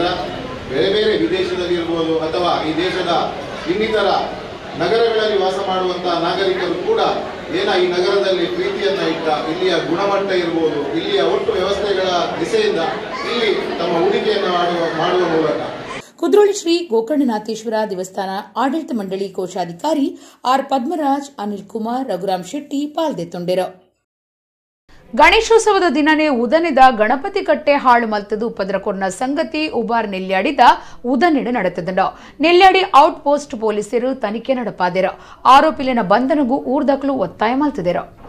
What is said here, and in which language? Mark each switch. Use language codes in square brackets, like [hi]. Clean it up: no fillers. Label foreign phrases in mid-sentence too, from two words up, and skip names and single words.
[kn] ಬೇರೆ ಬೇರೆ ವಿದೇಶದಲ್ಲಿ ಇರ್ಬೋದು ಅಥವಾ ಈ ದೇಶದ ಇನ್ನಿತರ ನಗರಗಳಲ್ಲಿ ವಾಸ ಮಾಡುವಂತಹ ನಾಗರಿಕರು ಕೂಡ ಈ ನಗರದಲ್ಲಿ ಪ್ರೀತಿಯನ್ನ ಇಟ್ಟ ಇಲ್ಲಿಯ ಗುಣಮಟ್ಟ ಇರ್ಬೋದು, ಇಲ್ಲಿಯ ಒಟ್ಟು ವ್ಯವಸ್ಥೆಗಳ ದಿಸೆಯಿಂದ ಇಲ್ಲಿ ತಮ್ಮ ಹೂಡಿಕೆಯನ್ನು ಮಾಡುವ ಮೂಲಕ ಕುದ್ರೋಳಿ ಶ್ರೀ ಗೋಕರ್ಣನಾಥೇಶ್ವರ ದೇವಸ್ಥಾನ ಆಡಳಿತ ಮಂಡಳಿ ಕೋಶಾಧಿಕಾರಿ ಆರ್ ಪದ್ಮರಾಜ್, ಅನಿಲ್ ಕುಮಾರ್, [tcy] ರಘುರಾಮ್ ಶೆಟ್ಟಿ ಪಾಲ್ದೆತ್ತೊಂಡೆರು. ಗಣೇಶೋತ್ಸವದ ದಿನನೇ ಉದನೆದ ಗಣಪತಿ ಕಟ್ಟೆ ಹಾಳು ಮಲ್ತದು ಉಪದ್ರಕೊರ್ನ ಸಂಗತಿ ಉಬಾರ್ ನೆಲ್ಯಾಡಿದ ಉದನೆಡು ನಡೆತದಂಡ ನೆಲ್ಯಾಡಿ ಔಟ್ ಪೋಸ್ಟ್ ಪೊಲೀಸರು ತನಿಖೆ ನಡಪಾದೆರ ಆರೋಪಿಲಿನ ಬಂಧನಗೂ ಊರ್ದಕ್ಲು ಒತ್ತಾಯ ಮಲ್ತದೆರ.